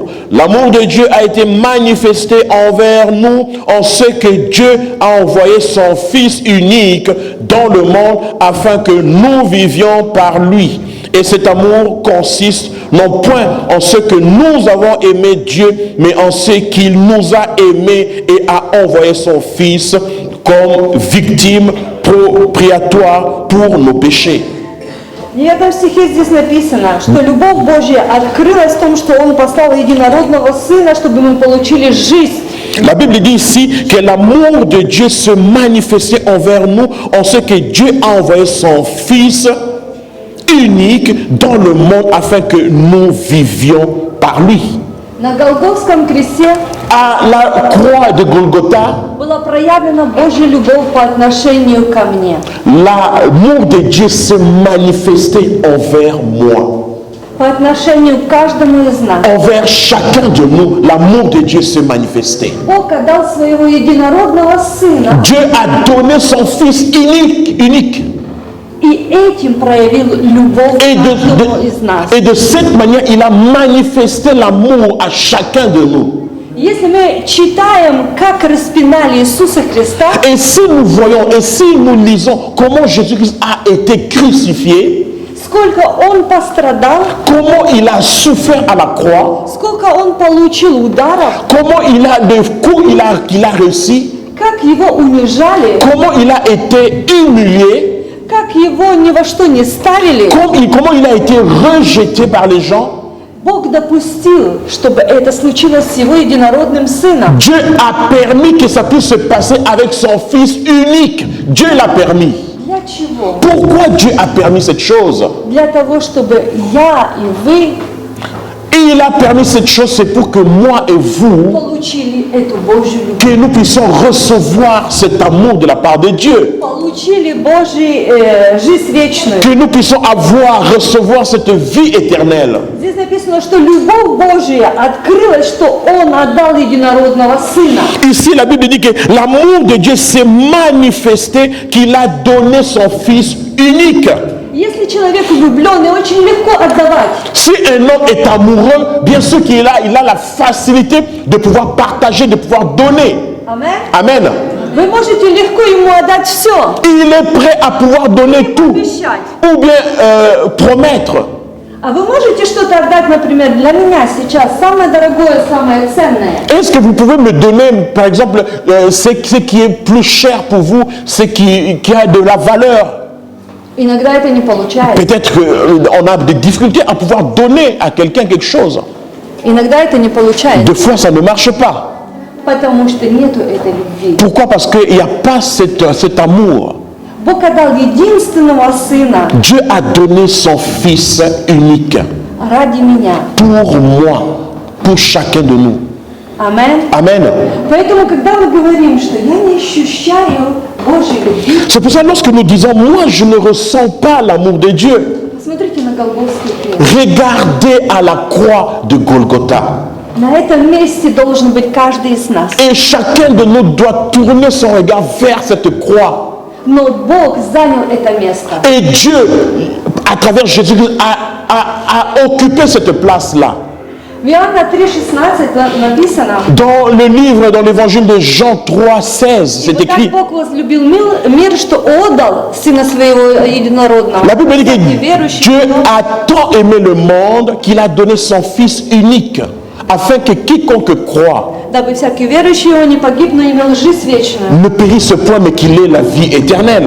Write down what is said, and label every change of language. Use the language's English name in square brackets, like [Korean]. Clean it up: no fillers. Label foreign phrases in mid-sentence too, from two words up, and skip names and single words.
[French] L'amour de Dieu a été manifesté envers nous en ce que Dieu a envoyé son Fils unique dans le monde afin que nous vivions par lui. Et cet amour consiste non point en ce que nous avons aimé Dieu, mais en ce qu'il nous a aimés et a envoyé son Fils comme victime propriatoire pour nos péchés. [Russian] И в этом стихе здесь написано, что любовь Божья открылась в том, что Он послал единородного Сына, чтобы мы получили жизнь. [French] La Bible dit ici que l'amour de Dieu se manifestait envers nous en ce que Dieu a envoyé son Fils unique dans le monde afin que nous vivions par lui. [Russian] На Голгофском кресте [French] À la croix de Golgotha, [Russian] была проявлена Божья любовь по отношению ко мне. [French] l'amour de Dieu se manifestait envers moi. [Russian] По отношению к каждому из нас. [French] Envers chacun de nous, l'amour de Dieu se manifestait. [Russian] Бог отдал своего единородного Сына, [French] Dieu a donné son Fils unique. [Russian] и этим проявил любовь [French] Et [Russian] каждому из нас. [French] et de cette manière, il a manifesté l'amour à chacun de nous. [Russian] Если мы читаем, как распинали Иисуса Христа, [French] Et si nous voyons, et si nous lisons comment Jésus-Christ a été crucifié, [Russian] сколько Он пострадал, [French] comment il a souffert à la croix, [Russian] сколько Он получил ударов, [French] comment il a des coups qu'il a reçus, [Russian] как Его унижали, [French] comment il a été humilié, [Russian] как Его ни во что не ставили, [French] comment il a été rejeté par les gens. [Russian] Бог допустил, чтобы это случилось с Его единородным Сыном. [French] Dieu a permis que ça puisse se passer avec son Fils unique. Dieu l'a permis. [Russian] Для чего? [French] Pourquoi Dieu a permis cette chose? [Russian] Для того, чтобы я и вы [French] Et il a permis cette chose, c'est pour que moi et vous, [Russian] получили эту Божью любовь. [French] que nous puissions recevoir cet amour de la part de Dieu. [Russian] Получили Божью жизнь вечную. [French] Que nous puissions recevoir cette vie éternelle. [Russian] Здесь написано, что любовь Божья открылась, что Он отдал единородного Сына. [French] Ici, la Bible dit que l'amour de Dieu s'est manifesté, qu'il a donné son Fils unique. [Russian] Если человек влюбленный, очень легко отдавать. [French] Si un homme est amoureux, bien sûr qu'il a la facilité de pouvoir partager, de pouvoir donner. [Russian] Амен. [French] Amen. [Russian] Вы можете легко ему отдать все. [French] Il est prêt à pouvoir donner tout. [Russian] Обещать. [French] Ou bien promettre. [Russian] А вы можете что-то отдать, например, для меня сейчас самое дорогое, самое ценное? [French] Est-ce que vous pouvez me donner, par exemple, ce qui est plus cher pour vous, ce qui a de la valeur? [Russian] Иногда это не получается. [French] Peut-être qu'on a des difficultés à pouvoir donner à quelqu'un quelque chose. [Russian] Иногда это не получается, [French] Des fois, ça ne marche pas. [Russian] потому что нету этой любви. [French] Pourquoi? Parce qu'il n'y a pas cet amour. [Russian] Бог отдал единственного Сына [French] Dieu a donné son Fils unique [Russian] ради меня. [French] pour moi, pour chacun de nous. [Russian] Аминь. [French] Amen. [Russian] Поэтому, когда мы говорим, что я не ощущаю Божьей любви, [French] C'est pour ça lorsque nous disons, moi je ne ressens pas l'amour de Dieu, [Russian] посмотрите на Голгофский крест. [French] regardez à la croix de Golgotha. [Russian] На этом месте должен быть каждый из нас. [French] Et chacun de nous doit tourner son regard vers cette croix. [Russian] Но Бог занял это место. [French] Et Dieu, à travers Jésus-Christ, a occupé cette place-là. [Russian] В Иоанна 3,16 написано, [French] Dans le livre, dans l'évangile de Jean 3,16, c'est [Russian] «Ибо [French] écrit. [Russian] так Бог возлюбил мир, что отдал Сына Своего Единородного». [French] La Bible dit [Russian] Всякий [French] que [Russian] верующий [French] Dieu [Russian] в Него, [French] a tant aimé le monde qu'il a donné son Fils unique, afin que quiconque croit [Russian] дабы всякий верующий его не погиб, но имел жизнь вечную. [French] ne périsse point, mais qu'il ait la vie éternelle.